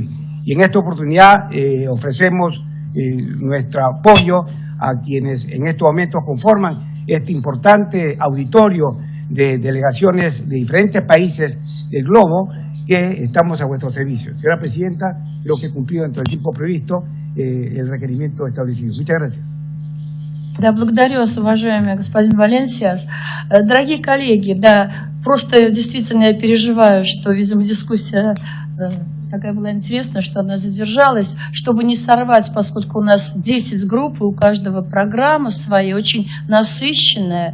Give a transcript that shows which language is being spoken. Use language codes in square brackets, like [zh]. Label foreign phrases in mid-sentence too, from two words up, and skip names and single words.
[es] Y en esta oportunidad ofrecemos nuestro apoyo a quienes en estos momentos conforman este importante auditorio de delegaciones de diferentes países del globo, que estamos a vuestro servicio. Señora Presidenta, creo que he cumplido dentro del tiempo previsto el requerimiento establecido. Muchas gracias. [ru] Да, благодарю вас, уважаемый господин Валенсиас. Дорогие коллеги, да, просто действительно я переживаю, что, видимо, дискуссия такая была интересная, что она задержалась, чтобы не сорвать, поскольку у нас 10 групп, и у каждого программа своя, очень насыщенная.